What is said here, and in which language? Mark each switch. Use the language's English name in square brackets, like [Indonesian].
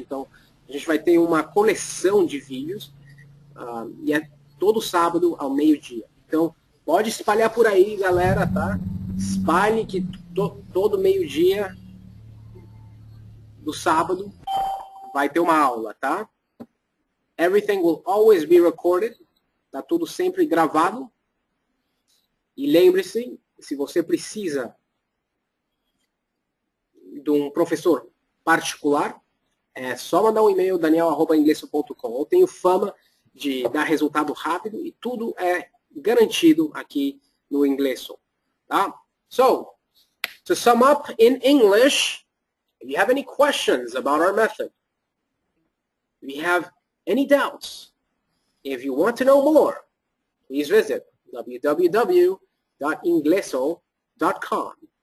[Portuguese] Então, a gente vai ter uma coleção de vídeos e é todo sábado ao meio-dia. Então, pode espalhar por aí, galera, tá? Espalhe que todo meio-dia do sábado vai ter uma aula, tá? [English] Everything will always be recorded. [Portuguese] Tá tudo sempre gravado. E lembre-se, se você precisa de um professor particular, é só mandar um e-mail, daniel@ingleso.com. Eu tenho fama de dar resultado rápido e tudo é garantido aqui no Ingleso. Tá? [English] So, to sum up in English, if you have any questions about our method, if you have any doubts, if you want to know more, please visit www.ingleso.com.